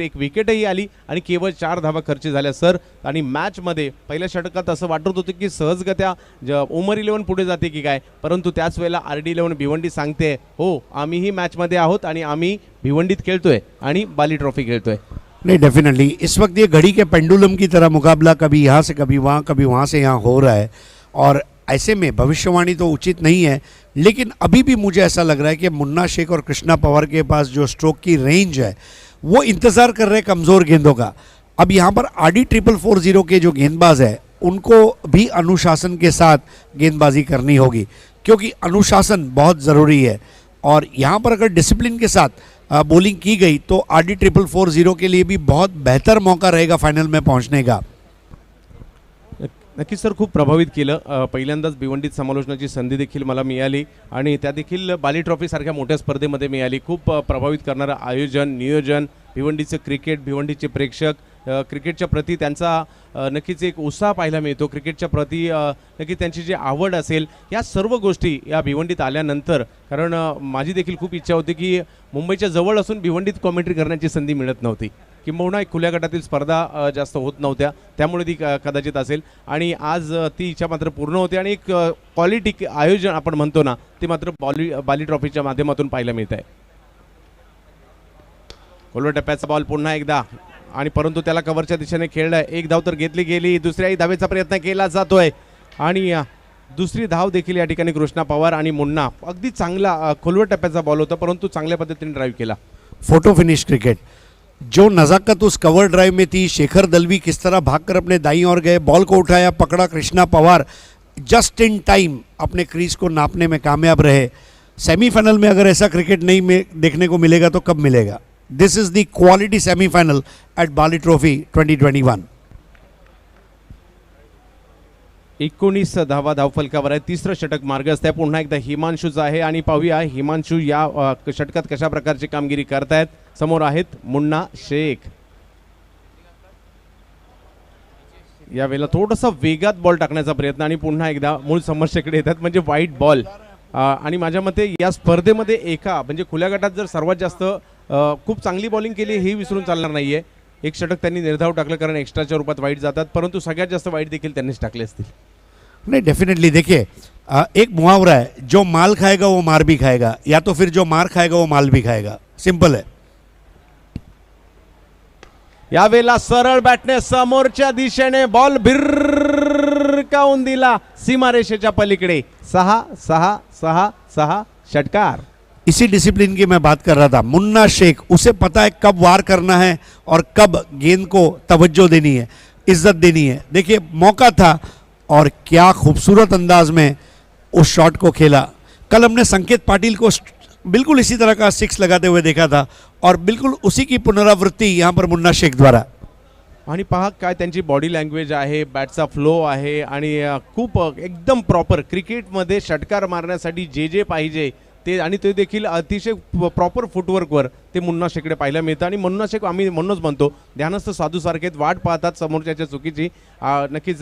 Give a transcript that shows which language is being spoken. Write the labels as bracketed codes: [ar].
[mr] 1 विकेटही आली आणि केवळ 4 धावा खर्च झाल्या सर. आणि मॅचमध्ये पहिल्या षटकात असं वाटत होतं की सहजगत्या उमर 11 पुढे जाते की काय, परंतु त्याच वेळेला RD 11 भिवंडी सांगते हो आम्हीही मॅचमध्ये आहोत आणि आम्ही भिवंडीत खेळतोय आणि बाली ट्रॉफी खेळतोय. [hi] नहीं, डेफिनेटली इस वक्त ये घड़ी के पेंडुलम की तरह मुकाबला कभी यहाँ से कभी वहाँ से यहाँ हो रहा है और ऐसे में भविष्यवाणी तो उचित नहीं है, लेकिन अभी भी मुझे ऐसा लग रहा है कि मुन्ना शेख और कृष्णा पवार के पास जो स्ट्रोक की रेंज है वो इंतज़ार कर रहे हैं कमज़ोर गेंदों का. अब यहाँ पर RD 440 के जो गेंदबाज है उनको भी अनुशासन के साथ गेंदबाजी करनी होगी, क्योंकि अनुशासन बहुत ज़रूरी है. और यहाँ पर अगर डिसिप्लिन के साथ बॉलिंग की गई तो RD 440 के लिए भी बहुत बेहतर मौका रहेगा फाइनल में पहुंचने का. [mr] नक्कीच सर, खूप प्रभावित केलं. पहिल्यांदाच भिवंडीत समालोचनाची संधी देखील मला मिळाली आणि त्या देखील बाली ट्रॉफी सारख्या मोठ्या स्पर्धेमध्ये मिळाली. खूप प्रभावित करणारं आयोजन, नियोजन, भिवंडीचं क्रिकेट, भिवंडीचे प्रेक्षक, क्रिकेटच्या प्रती त्यांचा नक्कीच एक उत्साह पाहायला मिळतो. क्रिकेटच्या प्रती नक्की त्यांची जी आवड असेल, या सर्व गोष्टी या भिवंडीत आल्यानंतर, कारण माझी देखील खूप इच्छा होती की मुंबईच्या जवळ असून भिवंडीत कॉमेंट्री करण्याची संधी मिळत नव्हती, किंबहुना एक खुल्या गटातील स्पर्धा जास्त होत नव्हत्या, त्यामुळे ती कदाचित असेल. आणि आज ती इच्छा मात्र पूर्ण होते आणि एक क्वालिटी आयोजन आपण म्हणतो ना, ते मात्र बाली ट्रॉफीच्या माध्यमातून पाहायला मिळत आहे. खोलवर टप्प्याचा बॉल पुन्हा एकदा, आणि परंतु त्याला कव्हरच्या दिशेने खेळलाय. 1 धाव तर घेतली गेली, दुसऱ्याही धावेचा प्रयत्न केला जातोय आणि दुसरी धाव देखील या ठिकाणी कृष्णा पवार आणि मुन्ना. अगदी चांगला खोलवर टप्प्याचा बॉल होता, परंतु चांगल्या पद्धतीने ड्राईव्ह केला. [hi] फोटो फिनिश क्रिकेट, जो नज़ाकत उस कवर ड्राइव में थी. शेखर दलवी किस तरह भागकर अपने दाईं ओर गए, बॉल को उठाया, पकड़ा Krishna Pawar, [en] just in time [hi] अपने क्रीज को नापने में कामयाब रहे. सेमीफाइनल में अगर ऐसा क्रिकेट नहीं देखने को मिलेगा तो कब मिलेगा. [en] This is the quality semifinal at Bali trophy 2021. [mr] 19 धावा धावफलकावर आहे. तिसरं षटक मार्गस्थ आहे. पुन्हा एकदा हिमांशूचं आहे आणि पाहूया हिमांशू या षटकात कशा प्रकारची कामगिरी करतायत. समोर आहेत मुन्ना शेख. यावेळेला थोडासा वेगात बॉल टाकण्याचा प्रयत्न आणि पुन्हा एकदा मूळ समस्येकडे येतात, म्हणजे वाईट बॉल. आणि माझ्या मते या स्पर्धेमध्ये म्हणजे खुल्या गटात जर सर्वात जास्त खूप चांगली बॉलिंग केली हे विसरून चालणार नाहीये. 1 षटक त्यांनी निर्धाव टाकलं, कारण एक्स्ट्राच्या रूपात वाईट जातात, परंतु सगळ्यात जास्त वाईट देखील त्यांनीच टाकले असतील. [hi] नहीं, डेफिनेटली देखिए एक मुहावरा है, जो माल खाएगा वो मार भी खाएगा, या तो फिर जो मार खाएगा वो माल भी खाएगा. सिंपल है. [mr] यावेळेला सरळ बॅटने समोरच्या दिशेने बॉल भिरकावून दिला सीमारेषेच्या पलीकडे. 6 षटकार. [hi] इसी डिसिप्लिन की मैं बात कर रहा था. मुन्ना शेख, उसे पता है कब वार करना है और कब गेंद को तवज्जो देनी है, इज्जत देनी है. देखिए मौका था और क्या खूबसूरत अंदाज में उस शॉट को खेला. कल हमने संकेत पाटिल को बिल्कुल इसी तरह का 6 लगाते हुए देखा था और बिल्कुल उसी की पुनरावृत्ति यहाँ पर मुन्ना शेख द्वारा. [mr] आणि पहा काय त्यांची बॉडी लँग्वेज आहे, बॅटचा फ्लो आहे आणि खूप एकदम प्रॉपर क्रिकेटमध्ये षटकार मारण्यासाठी जे जे पाहिजे ते, आणि ते देखील अतिशय प्रॉपर फुटवर्कवर ते मुन्ना शेखकडे पाहायला मिळतं. आणि मुन्ना शेख आम्ही म्हणूनच म्हणतो ध्यानस्थ साधूसारखे वाट पाहतात समोरच्याच्या चुकीची नक्कीच.